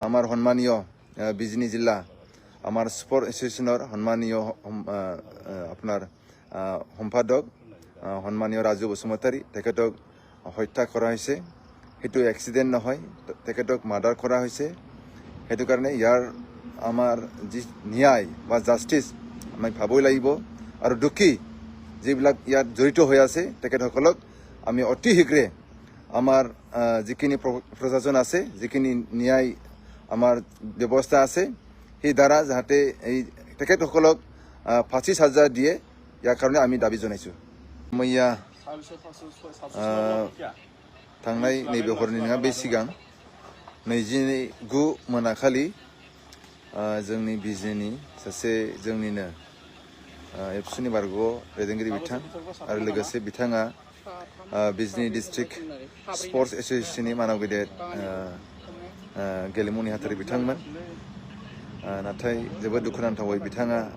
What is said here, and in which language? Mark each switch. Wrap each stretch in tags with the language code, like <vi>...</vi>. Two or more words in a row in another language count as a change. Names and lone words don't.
<as>আমার সম্মানীয় বিজনী জিলা আমার</as> <en>sport association</en> <as>সম্মানীয় আপনার সম্পাদক সম্মানীয় রাজু বসুমতাৰী তেখেতক হত্যা কৰা হৈছে সেইটো এক্সিডেন্ট নহয় তেখেতক মাৰ্ডাৰ কৰা হৈছে সেইটো কাৰণে ইয়াৰ আমাৰ যি ন্যায় বা জাষ্টিস আমি ভাবই লাগিব আৰু দুখী যিবিলাক ইয়াত জড়িত হৈ আছে তেখেতসকলক আমি অতি শীঘ্ৰে আমাৰ যিখিনি প্ৰশাসন আছে যিখিনি ন্যায় আমাৰ ব্যৱস্থা আছে সেই দ্বাৰা যাতে এই তেখেতসকলক ফাঁসি সাজা দিয়ে ইয়াৰ কাৰণে আমি দাবী জনাইছোঁ मैया</as> <brx>थांनाय नैबे हरनि नङा बे सिगां 29 मोनाखालि जोंनि बिजनि सासे जोंनिनो एबसुनि बारग'आव दैदेनगिरि बिथां आरो लोगोसे बिथाङा बिजनि</brx> <en>district sports association</en> <brx>मानाव गेदेर गेलेमु नेहाथारि बिथांमोन नाथाय जोबोद दुखुनांथावै बिथाङा</brx>